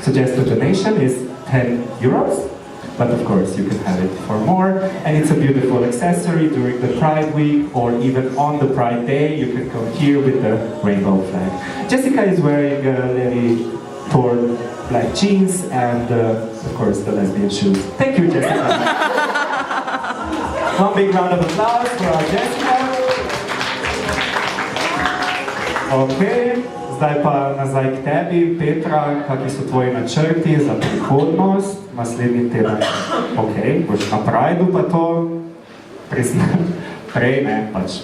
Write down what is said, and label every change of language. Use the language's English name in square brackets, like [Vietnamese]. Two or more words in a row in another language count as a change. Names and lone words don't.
[English] Suggested donation is 10 euros. But of course, you can have it for more, and it's a beautiful accessory during the Pride Week, or even on the Pride Day. You can come here with the rainbow flag. Jessica is wearing very torn black jeans and, of course, the lesbian shoes. Thank you, Jessica. One big round of applause for our Jessica. Okay. [Slovenian] Zdaj pa nazaj k tebi, Petra, kakvi so tvoji načrti za prihodnost, naslednji teden? Ok, boš na Prideu pa to priznam, prej ne, pač.